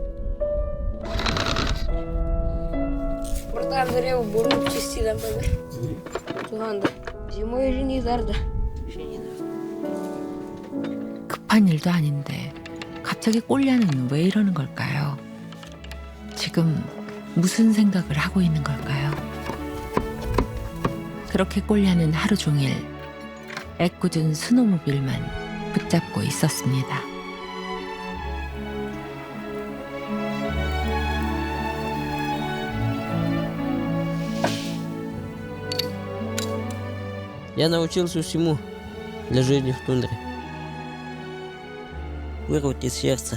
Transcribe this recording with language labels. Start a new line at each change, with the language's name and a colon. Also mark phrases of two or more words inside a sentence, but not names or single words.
Korean: 급한 일도 아닌데 갑자기 꼴리아는 왜 이러는 걸까요? 지금 무슨 생각을 하고 있는 걸까요? 그렇게 꼴리아는 하루 종일 애꿎은 스노모빌만 붙잡고 있었습니다.
Russian: Я научился всему для жизни в тундре. Вырвать из сердца.